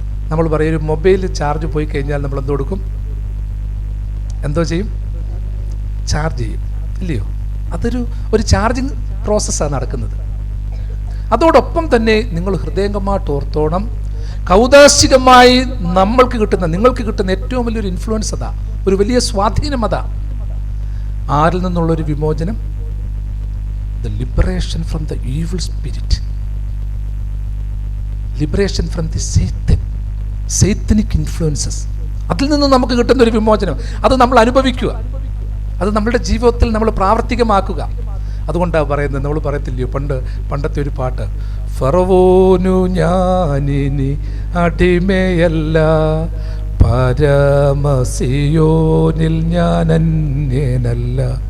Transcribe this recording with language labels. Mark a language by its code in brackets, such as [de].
[ml] നമ്മൾ പറയും, ഒരു മൊബൈൽ ചാർജ് പോയി കഴിഞ്ഞാൽ നമ്മൾ എന്തോ കൊടുക്കും, എന്തോ ചെയ്യും, ചാർജ് ചെയ്യും, ഇല്ലയോ? ഒരു ചാർജിങ് പ്രോസസ്സാണ് നടക്കുന്നത്. അതോടൊപ്പം തന്നെ നിങ്ങൾ ഹൃദയംഗമായിട്ട് ഓർത്തോണം, കൗദാശികമായി നിങ്ങൾക്ക് കിട്ടുന്ന ഏറ്റവും വലിയൊരു ഇൻഫ്ലുവൻസ് അതാ, ഒരു വലിയ സ്വാധീനം അതാ. ആരിൽ നിന്നുള്ളൊരു വിമോചനം? [en] The liberation from the evil spirit, liberation from the satanic influences. [ml] അതിൽ നിന്ന് നമുക്ക് കിട്ടുന്ന ഒരു വിമോചനം, അത് നമ്മൾ അനുഭവിക്കുക, അത് നമ്മളുടെ ജീവിതത്തിൽ നമ്മൾ പ്രാവർത്തികമാക്കുക. അതുകൊണ്ടാണ് പറയുന്നത്, നമ്മൾ പറയത്തില്ലയോ പണ്ടത്തെ ഒരു പാട്ട്, ഫറവോനു ഞാനിനി അടിമയല്ല, പരമസിയോനിൽ ഞാൻ അന്യനല്ല.